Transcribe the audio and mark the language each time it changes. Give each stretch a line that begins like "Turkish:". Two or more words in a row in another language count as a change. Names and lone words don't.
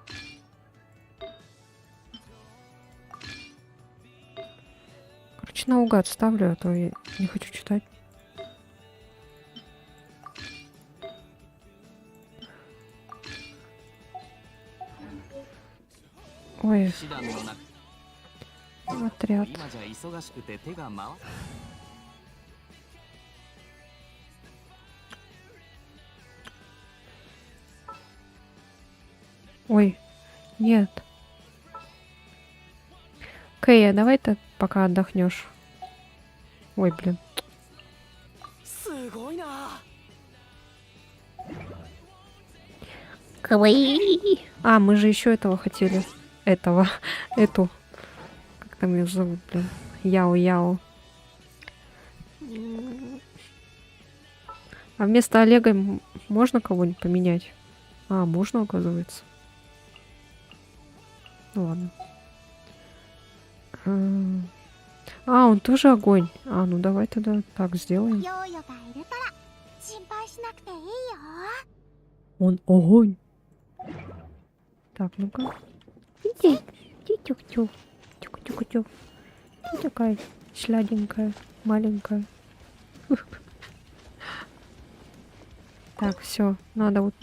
Russian: Короче, наугад ставлю, а то я не хочу читать. Ой,
Japanese: 師団の中
Russian: отряд.
Japanese: 今じゃ忙しくて手が回っ
Russian: Ой, нет. Кэя, давай ты пока отдохнешь. Ой, блин.
Japanese: すごいな。
Russian: Кавай. А, мы же еще этого хотели. Эту. Как там ее зовут, блин? Яо-Яо. А вместо Олега можно кого-нибудь поменять? А, можно, оказывается. Ну ладно. А, он тоже огонь. А, ну давай тогда так сделаем.
Japanese: ヨーヨがいるから心配配しなくていいよ。
Russian: Он огонь. Так, ну-ка. Иди. Тюк-тюк. Тюк-тюк-тюк. Ты такая сляденькая, маленькая. Так, все, надо вот...